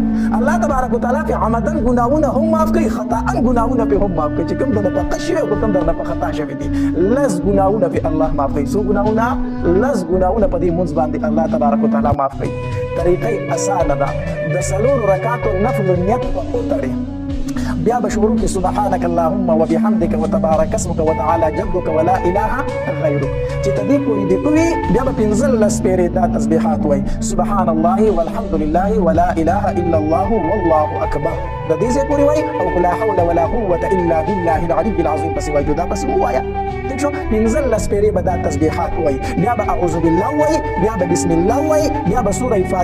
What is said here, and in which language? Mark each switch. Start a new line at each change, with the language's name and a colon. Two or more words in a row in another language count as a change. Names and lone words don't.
Pashto: الله تبارک وتعالی پې عمدن ګناهونه هم معاف کوي، خطاً ګناهونه پې هم معاف کوي چې کوم درنه په قصد شوي او کوم درنه په خطا شوي دي. لس ګناهونه پې الله معاف کوي. څو ګناهونه؟ لس ګناهونه په دې مونځ باندې الله تبارک وتعالی معاف کوي. طریقه یې اسانه ده. د څلورو رکعاتو نفل نیت په وتړئ، بیا به شروع کې
Arabic: سبحانك اللهم وبحمدك وتبارك اسمك وتعالى جدك ولا اله غيرك.
Pashto: چې ته دې پورې دې کوي بیا به 15 پېرې دا تسبیحات وایي،
Arabic: سبحان الله والحمد لله ولا اله الا الله والله اکبر.
Pashto: د دې ځای پورې وایي او
Arabic: لا حول ولا قوة الا بالله العلي العظيم
Pashto: پسې وایي. دا پسې ووایه ٹھیک شو. 15 پېرې به دا تسبیحات وایي، بیا به
Arabic: اعوذ بالله
Pashto: وایي، بیا به
Arabic: بسم الله
Pashto: وایي، بیا به سوره فاتحه